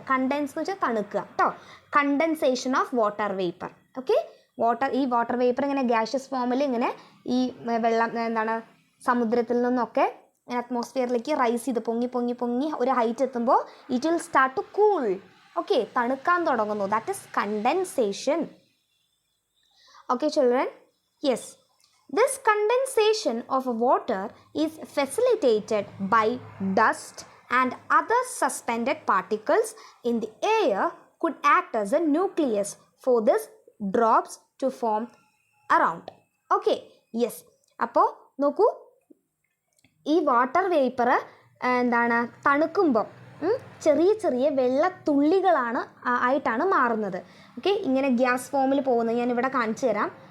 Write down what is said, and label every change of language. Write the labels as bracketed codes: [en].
[ml] Contents എന്ന് വെച്ചാൽ തണുക്കുക കേട്ടോ, condensation of water vapour. Okay, ഈ വാട്ടർ വേപ്പർ ഇങ്ങനെ ഗ്യാഷ്യസ് ഫോമിൽ ഇങ്ങനെ ഈ വെള്ളം സമുദ്രത്തിൽ നിന്നൊക്കെ അറ്റ്മോസ്ഫിയറിലേക്ക് റൈസ് ചെയ്ത് പൊങ്ങി ഒരു ഹൈറ്റ് എത്തുമ്പോൾ [en] It will start to cool. Okay, [ml] തണുക്കാൻ തുടങ്ങുന്നു. [en] That is condensation. Okay children, yes, this condensation of water is facilitated by dust and other suspended particles in the air could act as a nucleus for these drops to form around. [ml] Okay, yes, അപ്പോൾ നോക്കൂ, ഈ water vapour തണുക്കുമ്പോൾ ചെറിയ വെള്ളത്തുള്ളികളാണ് ആയിട്ടാണ് മാറുന്നത്. Okay, ഇങ്ങനെ gas ഫോമിൽ പോകുന്നത് ഞാനിവിടെ കാണിച്ചു തരാം.